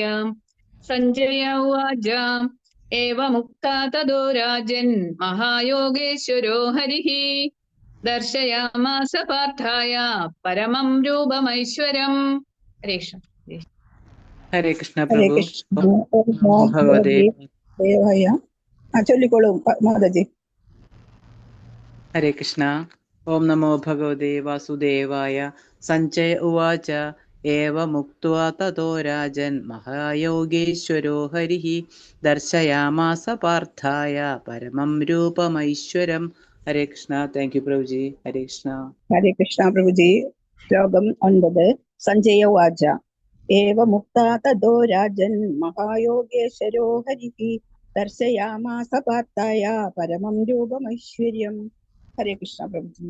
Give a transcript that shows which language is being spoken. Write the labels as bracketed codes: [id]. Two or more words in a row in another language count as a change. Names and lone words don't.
[sa] സഞ്ജയ ഉവാച ഏവമുക്താ തതോ രാജൻ മഹായോഗേശ്വരോ ഹരിഃ ദർശയാമാസ പാർത്ഥായ പരമം രൂപമൈശ്വരം. ഹരേ കൃഷ്ണ. ഹരേ കൃഷ്ണ പ്രഭു. [ml] ഭഗവതേ ചൊല്ലിക്കോളൂ മാതാജി. [sa] ഹരേ കൃഷ്ണ. ഓം നമോ ഭഗവതേ വാസുദേവായ. സഞ്ജയ ഉവാച एवमुक्त्वा ततो राजन् महायोगेश्वरो हरिः दर्शयामास पार्थाय परमं रूपमैश्वरम्. हरे कृष्ण. [en] thank you പ്രഭുജി. [sa] ഹരേ കൃഷ്ണ. ഹരേ കൃഷ്ണ പ്രഭുജി. ശ്ലോകം 9. സഞ്ജയ ഉവാച ഏവമുക്താ തതോ രാജൻ മഹായോഗേശ്വരോ ഹരിഃ ദർശയാമാസ പാർത്ഥായ പരമം രൂപമൈശ്വര്യം. ഹരേ കൃഷ്ണ പ്രഭുജി.